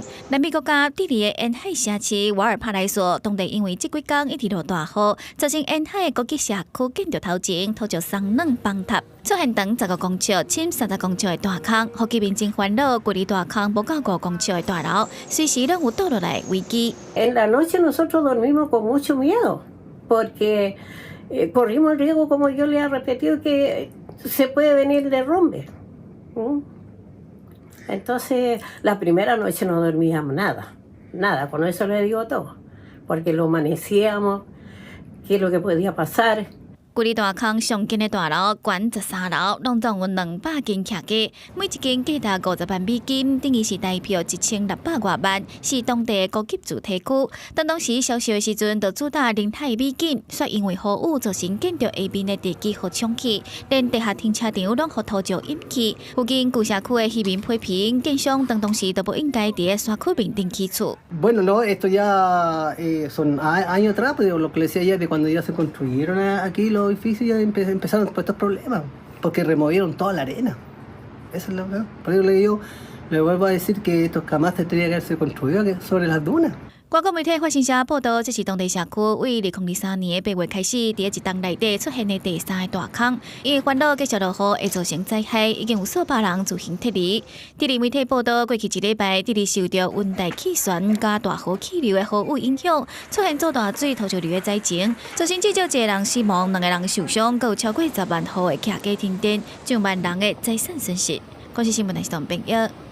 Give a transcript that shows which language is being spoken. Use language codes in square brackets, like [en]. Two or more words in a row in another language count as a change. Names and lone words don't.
[nan] 南美国家智利的沿海城市瓦尔帕莱索，当地因为这几天一直落大雨，造成沿海的高级社区建筑头前土石松软崩塌，出现长15公尺、深30公尺的大坑，让居民真烦恼。距离大坑不到5公尺的大楼，随时拢有倒落来危机。 [es] En la noche nosotros dormimos con mucho miedo, porque corrimos el riesgo, como yo le he repetido, que se puede venir derrumbe. Entonces, la primera noche no dormíamos nada, con eso le digo todo, porque lo amanecíamos, qué es lo que podía pasar. [nan] 距离大坑上近的大楼，悬13楼，拢总有200间徛家，每一间价值50万美金，等于是台票1600多万，是当地的高级主题区。当时销售的时阵，就主打0泰美金，却因为雨雨造成建筑下面的地基互冲起，连地下停车场拢互土石淹去。附近旧社区的居民批评，建商当时都不应该伫山区面顶起厝。 [es] Bueno, no, esto ya son años atrás, pero lo que le decía ayer de cuando ya se construyeron aquí los edificios ya empezaron por estos problemas, porque removieron toda la arena. Esa es la verdad. Por eso le vuelvo a decir que esto jamás tendría que haberse construido sobre las dunas. [nan] 外国媒体发新社报道，这是当地社区为2023年8月开始，伫一栋内底出现的第3个大坑，因为烦恼继续落雨会造成灾害，已经有数百人自行撤离。智利媒体报道，过去1礼拜，智利受到温带气旋加大河气流的雨雨影响，出现做大水、土石流的灾情，造成至少1个人死亡，2个人受伤，更有超过10万户的徛家停电，上万人的财产损失。关系新闻台是唐平友。